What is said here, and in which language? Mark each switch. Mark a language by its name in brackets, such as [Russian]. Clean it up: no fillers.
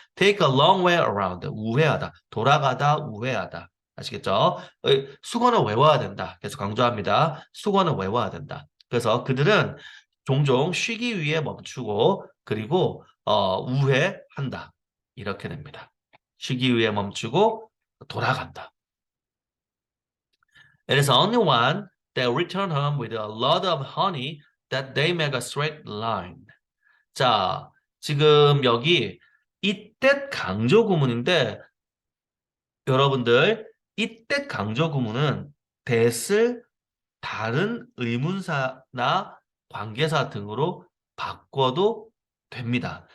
[English] Take a long way around. [Korean] 우회하다. 돌아가다, 우회하다. 아시겠죠? 수건을 외워야 된다. 계속 강조합니다. 수건을 외워야 된다. 그래서 그들은 종종 쉬기 위해 멈추고 그리고 우회한다. 이렇게 됩니다. 쉬기 위해 멈추고 돌아간다. [English] It is only one that return home with a lot of honey that they make a straight line. [Korean] 자, 지금 여기 이때 강조 구문인데 여러분들 이때 강조 구문은 that을 다른 의문사나 관계사 등으로 바꿔도 됩니다.